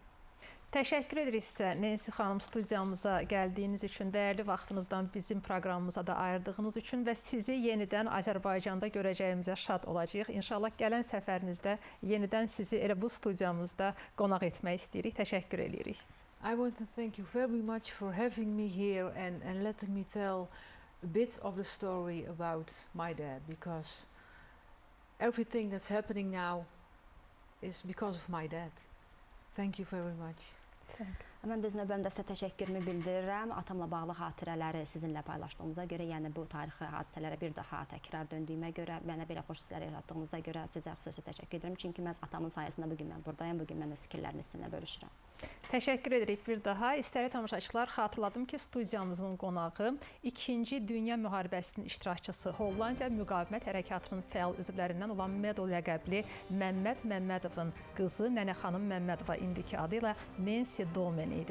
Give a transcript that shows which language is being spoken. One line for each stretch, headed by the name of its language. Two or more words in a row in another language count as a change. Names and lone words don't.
Azerbaijani: Təşəkkür edirik sizə Nensi xanım, studiyamıza gəldiyiniz üçün, dəyərli vaxtınızdan bizim proqramımıza da ayırdığınız üçün və sizi yenidən Azərbaycanda görəcəyimizə şad olacağıq. İnşallah gələn səfərinizdə yenidən sizi elə bu studiyamızda qonaq etmək istəyirik. Təşəkkür edirik.
English: I want to thank you very much for having me here and letting me tell a bit of the story about my dad, because everything that's happening now is because of my dad. Thank you very much.
Azerbaijani: Mən də öz növbəmdə sizə təşəkkürümü bildirirəm. Atamla bağlı xatirələri sizinlə paylaşdığımıza görə, yəni bu tarixi hadisələrə bir daha təkrar döndüyümə görə, mənə belə xoş hisslər yaratdığınıza görə sizə xüsusi təşəkkür edirəm. Çünki məhz atamın sayəsində bugün mən buradayım, bugün mən öz fikirlərimi sizinlə bölüşürəm. Təşəkkür edirik bir daha. İstərli tamaşaçılar, xatırladım ki, studiyamızın qonağı 2-ci Dünya Müharibəsinin iştirakçısı, Hollandiya Müqavimət Hərəkatının fəal üzvlərindən olan Medal ləqəbli Məmməd Məmmədovun qızı Nənə xanım Məmmədova, indiki adı ilə Nensi Doomen idi.